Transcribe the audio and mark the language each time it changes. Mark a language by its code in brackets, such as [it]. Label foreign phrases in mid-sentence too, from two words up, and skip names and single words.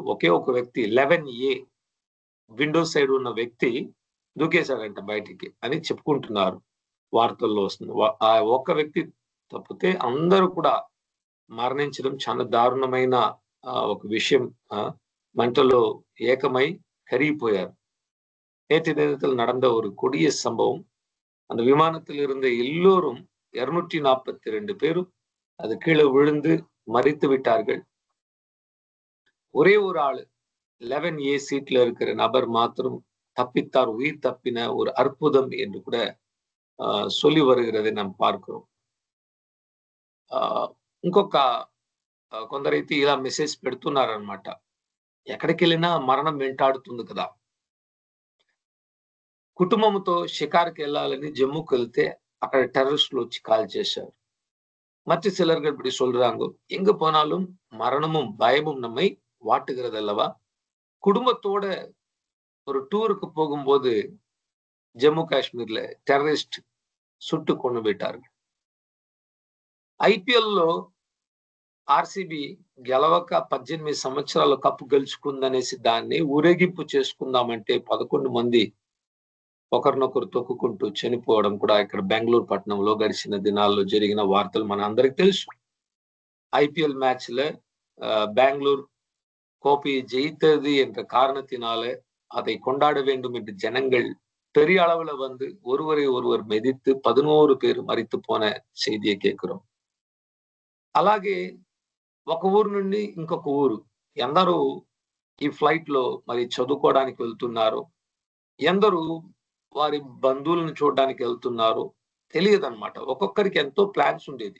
[te] ఒకే ఒక వ్యక్తి 11A విండో సైడ్ ఉన్న వ్యక్తి దూకేశాడంట బయటికి అని చెప్పుకుంటున్నారు, వార్తల్లో వస్తుంది. ఆ ఒక్క వ్యక్తి తప్పితే అందరూ కూడా మరణించడం చాలా దారుణమైన ఒక విషయం. మంటలో ఏకమై కరిగిపోయారు. [ta] நேற்று தினத்தில் நடந்த ஒரு கொடிய சம்பவம். அந்த விமானத்தில் இருந்த எல்லோரும் 242 பேரும் அது கீழே விழுந்து மரித்து விட்டார்கள். ஒரே ஒரு ஆளு 11A சீட்ல இருக்கிற நபர் மாத்திரம் தப்பித்தார். உயிர் தப்பின ஒரு அற்புதம் என்று கூட சொல்லி வருகிறதை நாம் பார்க்கிறோம். [te] ఇంకొక కొందరైతే ఇలా మెసేజ్ పెడుతున్నారనమాట, ఎక్కడికి వెళ్ళినా మరణం వెంటాడుతుంది కదా. కుటుంబంతో షికార్కి వెళ్ళాలని జమ్మూకి వెళ్తే అక్కడ టెర్రరిస్టులు వచ్చి కాల్ చేశారు. [ta] மற்ற சிலர்கள் இப்படி சொல்றாங்க, எங்க போனாலும் மரணமும் பயமும் நம்மை வாட்டுகிறது அல்லவா. குடும்பத்தோட ஒரு டூருக்கு போகும்போது ஜம்மு காஷ்மீர்ல టెర్రరిస్ట్ சுட்டு கொண்டு விட்டார்கள். [te] ఐపీఎల్లో ఆర్సీబీ గెలవక 18 సంవత్సరాలు కప్పు గెలుచుకుందనేసి దాన్ని ఊరేగింపు చేసుకుందామంటే 11 మంది ఒకరినొకరు తొక్కుకుంటూ చనిపోవడం కూడా ఇక్కడ బెంగళూరు పట్టణంలో గడిచిన దినాల్లో జరిగిన వార్తలు మన అందరికి తెలుసు. [ta] ஐபிஎல் மேட்ச்ல பெங்களூர் கோப்பையை ஜெயித்தது என்ற காரணத்தினால அதை கொண்டாட வேண்டும் என்று ஜனங்கள் பெரிய அளவுல வந்து ஒருவரை ஒருவர் మెదిத்து 11 பேர் మరిத்து పోన செய்தியை கேட்கிறோம். [te] అలాగే ఒక ఊరు నుండి ఇంకొక ఊరు ఎందరూ ఈ ఫ్లైట్ లో మరి చదువుకోవడానికి వెళ్తున్నారు, ఎందరూ వారి బంధువులను చూడడానికి వెళ్తున్నారు తెలియదన్నమాట. ఒక్కొక్కరికి ఎంతో ప్లాన్స్ ఉండేది.